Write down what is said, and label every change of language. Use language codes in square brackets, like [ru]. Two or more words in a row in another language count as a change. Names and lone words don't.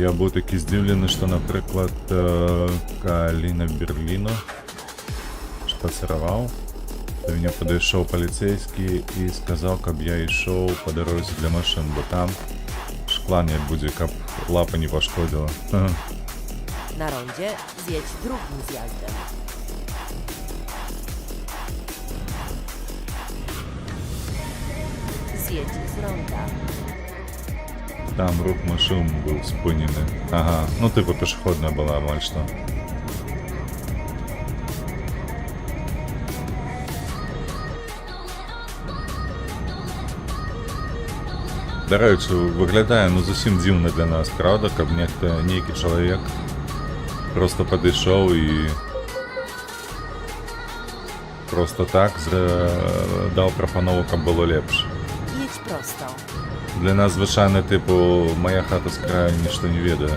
[be] Я быў такі здзіўлены, што, напрыклад, калі на Берліну шпацыраваў, до мяне падышоў паліцейскі і сказаў, каб я ішоў па дарозе для машын, бо там шкла не будзе, каб лапа не пашкодзіла. [pl] Na rondzie zjedź drugim zjazdem. Zjedź z ronda. [be] Там рух машин быў спынены. Ага, ну типу пешеходная была амаль што. Дарэчы, выглядае ну зусім дзіўна для нас, праўда, каб нейкі чалавек просто падышоў і просто так даў прапанову, каб было лепш. [pl] Jedź prosto. [be] Для нас звычайна типу моя хата з краю нішто не ведае.